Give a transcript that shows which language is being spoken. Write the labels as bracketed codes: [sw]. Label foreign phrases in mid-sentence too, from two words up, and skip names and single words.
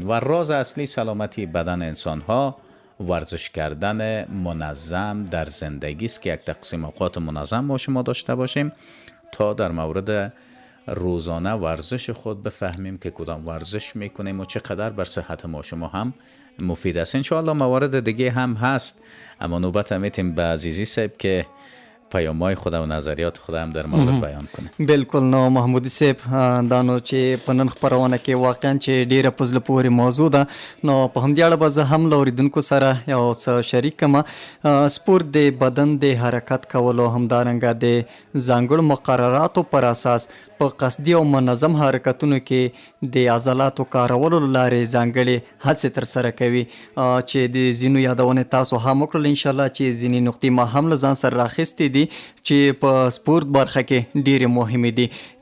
[fa] و راز اصلی سلامتی بدن انسان ها ورزش کردن منظم در زندگی است که یک تقسیم اوقات منظم ما شما داشته باشیم تا در مورد روزانه ورزش خود بفهمیم که کدام ورزش میکنیم و چقدر بر صحت ما شما هم مفید است. انشاءالله موارد دیگه هم هست، اما نوبت میتیم به عزیزی صاحب که پیام‌های خود و نظریات خود هم در مورد بیان کنه. بالکل. [ps] نو محمودي صاحب دا نو چې په نن خپرونه کې واقعا چې ډیره په زړه پورې موضوع ده، نو په همدې اړه به زه هم له اورېدونکو سره یو څه شریک کړم. سپورت د بدن د حرکت کولو، همدارنګه د ځانګړو مقرراتو پر اساس په قصدي او منظم حرکتونو کې د عضلاتو کارولو له لارې ځانګړې هڅې ترسره کوي، چې د ځینو یادونې تاسو هم وکړل انشاءالله، چې ځینې نقطې ما هم له ځان سره راخیستې دي چې په سپورت برخه کې ډېرې مهمې دي.